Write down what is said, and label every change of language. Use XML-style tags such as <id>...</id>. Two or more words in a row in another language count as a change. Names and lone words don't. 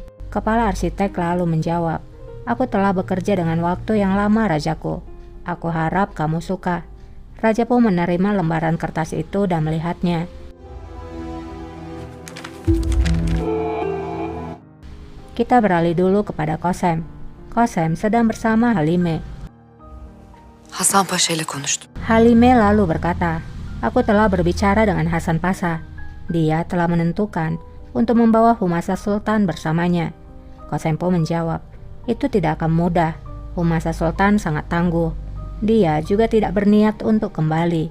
<id>Kepala arsitek lalu menjawab, aku telah bekerja dengan waktu yang lama rajaku. Aku harap kamu suka. Raja pun menerima lembaran kertas itu dan melihatnya. Kita beralih dulu kepada Kosem. Kosem sedang bersama Halime.</id> <tr>Hasan Paşa ile konuştum.</tr> <id>Halime lalu berkata, aku telah berbicara dengan Hasan Pasha. Dia telah menentukan untuk membawa Humasa Sultan bersamanya. Kosem pun menjawab, itu tidak akan mudah. Humasa Sultan sangat tangguh. Dia juga tidak berniat untuk kembali.</id>